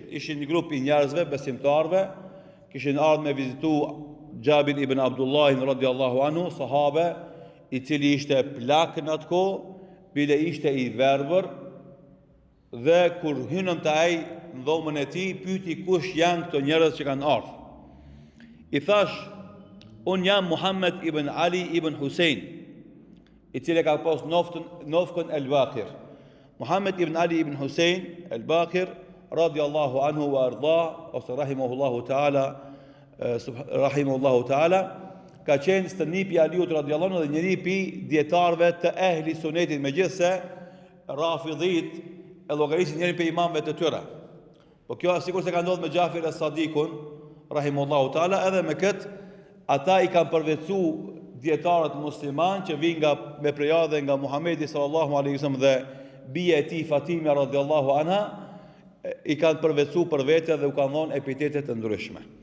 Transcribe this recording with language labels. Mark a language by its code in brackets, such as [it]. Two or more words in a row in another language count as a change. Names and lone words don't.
[sq] Ishin një grup i njerëzve besimtarve, kishin ardhur me vizitu Xhabir ibn Abdullah [ar] رضي الله عنه, [sq] sahabe, i cili ishte plak në atë kohë, bile ishte i verbër, dhe kur hynën të ai në dhomën e tij, pyeti kush janë këto njerëz që kanë ardhur. I thash, unë jam Muhammed ibn Ali ibn Husein, i cili ka pas nofkën al-Baqir. Muhammed ibn Ali ibn Husein al-Baqir [ar] رضي الله عنه وأرضاه, [sq] ose [ar] رحمه الله تعالى, [sq] ka qenë stërnipi i Aliut [ar] رضي الله عنه [sq] dhe njëri pi dietarëve të ehli sunetit, megjithse rafidhit e llogarisin njëri për imamëve të tyre. Po kjo sikur se ka ndodhur me Xhafir as-Sadikun [ar] رحمه الله تعالى, [sq] edhe me këtë ata i kanë përveçuar dietarët musliman që vijnë me prejade nga Muhamedi [ar] صلى الله عليه وسلم [sq] dhe bia e tij Fatimia [ar] رضي الله عنها, [sq] i kanë përveçuar për vete dhe u kanë dhënë epitete të ndryshme.